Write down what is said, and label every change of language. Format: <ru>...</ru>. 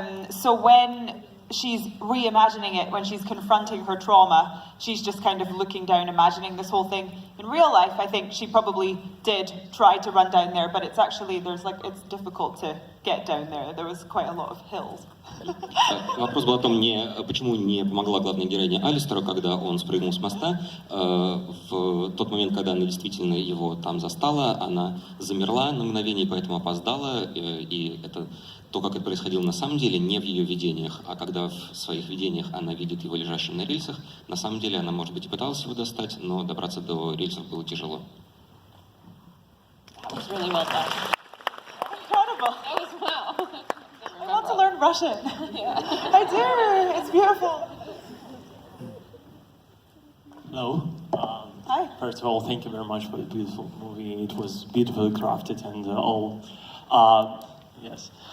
<en>So when she's reimagining it, when she's confronting her trauma, she's just kind of looking down, imagining this whole thing. In real life, I think she probably did try to run down there, but it's actually, it's difficult to get down there. There was quite a lot of hills.</en> <ru>Вопрос был о том, почему не помогла главной героине Алистеру, когда он спрыгнул с моста. В тот момент, когда она действительно его там застала, она замерла на мгновение, поэтому опоздала. И это то, как это происходило на самом деле, не в ее видениях. А когда в своих видениях она видит его лежащим на рельсах, на самом деле она, может быть, и пыталась его достать, но добраться до рельсов было тяжело.</ru> <en>That was really well done. Incredible. That was wow. I want to learn Russian. Yeah. I do. It's beautiful. Hello. Hi. First of all, thank you very much for the beautiful movie. It was beautifully crafted and all. Yes.</en>